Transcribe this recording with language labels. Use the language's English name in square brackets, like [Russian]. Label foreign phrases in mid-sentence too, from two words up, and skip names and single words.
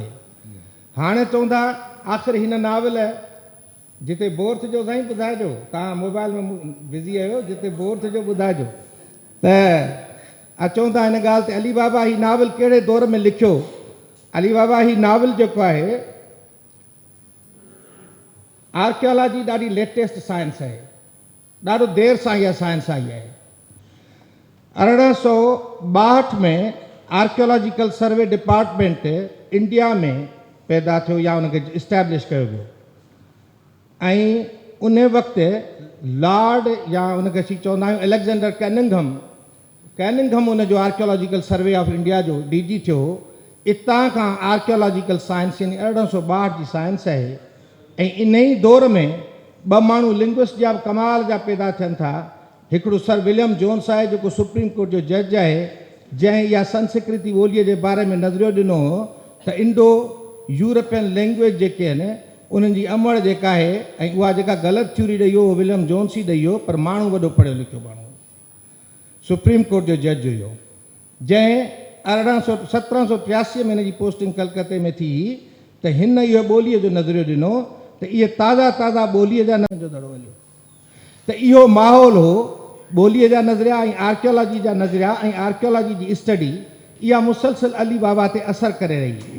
[Sindhi] हाणे चवंदा आख़िर हिन नावल जिते बोर थिजो साईं ॿुधाइजो, तव्हां मोबाइल में बिज़ी आहियो, जिते बोर थिजो ॿुधाइजो त चवंदा हिन ॻाल्हि ते अली बाबा हीउ नावल कहिड़े दौर में लिखियो। अली बाबा हीउ नावल जेको आहे आर्कियोलॉजी ॾाढी [English] latest science [Sindhi] आहे, ॾाढो देरि सां इहा साइंस आई आहे। 1862 में [English] archaeological survey department India [Sindhi] में पैदा थियो या उनखे इस्टेब्लिश कयो वियो ऐं उन वक़्तु लॉर्ड या उनखे असीं चवंदा आहियूं एलेक्जेंडर कैनिंघम उन जो आर्कियोलॉजिकल सर्वे ऑफ इंडिया जो DG थियो। इतां खां [English] archaeological science [Sindhi] यानी 1862 जी साइंस आहे ऐं इन ई दौर में ॿ माण्हू लिंग्विस्ट जा कमाल जा पैदा थियनि था। हिकिड़ो सर विलियम जोन्स आहे जेको सुप्रीम कोर्ट जो जज आहे, जंहिं इहा संस्कृति ॿोलीअ जे बारे में नज़रियो ॾिनो हो त [English] Indo European language [Sindhi] जेके आहिनि उन्हनि जी अमड़ जेका आहे ऐं उहा जेका ग़लति थ्योरी ॾेई हो विलियम जोन्स ई ॾेई हो, पर माण्हू वॾो पढ़ियो लिखियो माण्हू सुप्रीम कोर्ट जो जज हुयो, जंहिं 1783 में हिन जी पोस्टिंग कलकत्ते में थी त हिन इहो ॿोलीअ जो नज़रियो ॾिनो त इहे ताज़ा ॿोलीअ जा जो दड़ो हलियो त इहो माहौल हो ॿोलीअ जा नज़रिया ऐं आर्कियोलॉजी जा नज़रिया ऐं आर्कियोलॉजी जी स्टडी इहा मुसलसिल अली बाबा ते असरु करे रही।